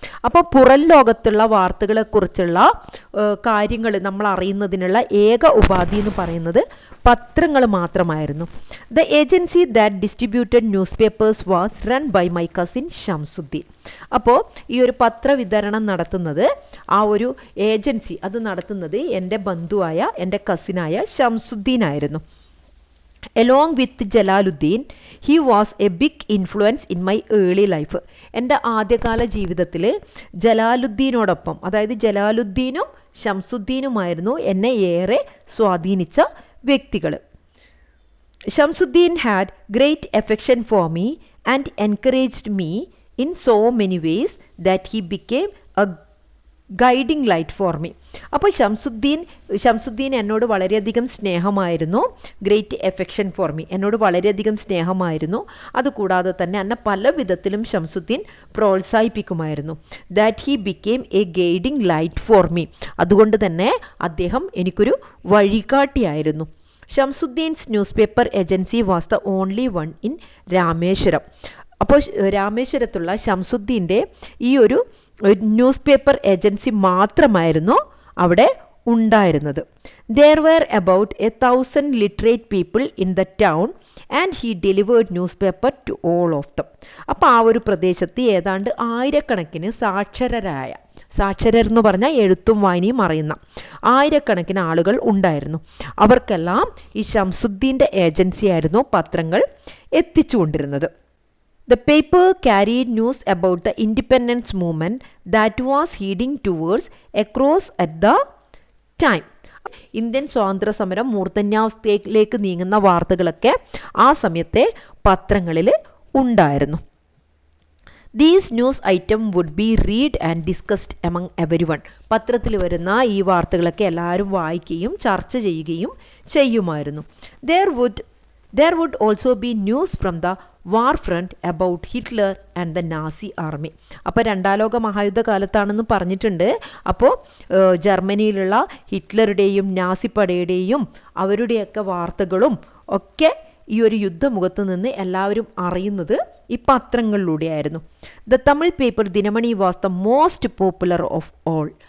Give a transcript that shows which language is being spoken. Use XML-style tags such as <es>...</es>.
<ml>അപ്പോൾ പുറം ലോകത്തുള്ള വാർത്തകളെ കുറിച്ചുള്ള കാര്യങ്ങൾ നമ്മൾ അറിയുന്നതിനുള്ള ഏക ഉപാധി എന്ന് പറയുന്നത് പത്രങ്ങൾ മാത്രമായിരുന്നു.</ml> <en>The agency that distributed newspapers was run by my cousin Shamsuddin.</en> <ml>അപ്പോൾ ഈ ഒരു പത്രവിതരണം നടത്തുന്നത് ആ ഒരു ഏജൻസി അത് നടത്തുന്നത് എൻ്റെ ബന്ധുവായ എൻ്റെ കസിനായ ഷംസുദ്ദീൻ ആയിരുന്നു.</ml> <en>Along with Jalaluddin, he was a big influence in my early life.</en> <ml>എൻ്റെ ആദ്യകാല ജീവിതത്തിൽ ജലാലുദ്ദീനോടൊപ്പം, അതായത് ജലാലുദ്ദീനും ഷംസുദ്ദീനുമായിരുന്നു എന്നെ ഏറെ സ്വാധീനിച്ച വ്യക്തികൾ.</ml> <en>Shamsuddin had great affection for me and encouraged me in so many ways that he became a guiding light for me.</en> <ml>അപ്പോൾ ഷംസുദ്ദീൻ എന്നോട് വളരെയധികം സ്നേഹമായിരുന്നു.</ml> <en>great affection for me,</en> <ml>എന്നോട് വളരെയധികം സ്നേഹമായിരുന്നു. അതുകൂടാതെ തന്നെ എന്നെ പല വിധത്തിലും Shamsuddin പ്രോത്സാഹിപ്പിക്കുമായിരുന്നു.</ml> <en>that he became a guiding light for me,</en> <ml>അതുകൊണ്ട് തന്നെ അദ്ദേഹം എനിക്കൊരു വഴികാട്ടിയായിരുന്നു.</ml> <en>Shamsuddin's news paper agency was the only one in Rameswaram.</en> <ml>അപ്പോൾ രാമേശ്വരത്തുള്ള ഷംസുദ്ദീൻ്റെ ഈ ഒരു ന്യൂസ് പേപ്പർ ഏജൻസി മാത്രമായിരുന്നു അവിടെ ഉണ്ടായിരുന്നത്.</ml> <en>There were about 1,000 literate people in the town and he delivered newspaper to all of them.</en> <ml>അപ്പോൾ ആ ഒരു പ്രദേശത്ത് ഏതാണ്ട് ആയിരക്കണക്കിന് സാക്ഷരർ എന്ന് പറഞ്ഞാൽ എഴുത്തും വായനയും അറിയുന്ന ആയിരക്കണക്കിന് ആളുകൾ ഉണ്ടായിരുന്നു. അവർക്കെല്ലാം ഈ ഷംസുദ്ദീൻ്റെ ഏജൻസിയായിരുന്നു പത്രങ്ങൾ എത്തിച്ചുകൊണ്ടിരുന്നത്.</ml> <en>The paper carried news about the independence movement that was heading towards across at the time.</en> <ml>Indian സ്വാതന്ത്ര്യ സമരം മൂർധന്യാവസ്ഥയിലേക്ക് നീങ്ങുന്ന വാർത്തകളൊക്കെ ആ സമയത്തെ പത്രങ്ങളിൽ ഉണ്ടായിരുന്നു.</ml> <en>These news item would be read and discussed among everyone.</en> <ml>പത്രത്തിൽ വരുന്ന ഈ വാർത്തകളൊക്കെ എല്ലാവരും വായിക്കുകയും ചർച്ച ചെയ്യുകയും ചെയ്യുമായിരുന്നു.</ml> <en>There would also be news from the war front about Hitler and the Nazi army.</en> <ml>അപ്പോൾ രണ്ടാം ലോക മഹായുദ്ധ കാലത്താണെന്ന് പറഞ്ഞിട്ടുണ്ട്. അപ്പോൾ ജർമ്മനിയിലുള്ള ഹിറ്റ്ലറുടെയും നാസി പടയുടെയും അവരുടെയൊക്കെ വാർത്തകളും ഒക്കെ ഈ ഒരു യുദ്ധമുഖത്ത് നിന്ന് എല്ലാവരും അറിയുന്നത് ഈ പത്രങ്ങളിലൂടെയായിരുന്നു.</ml> <en>The Tamil paper Dinamani was the most popular of all.</en>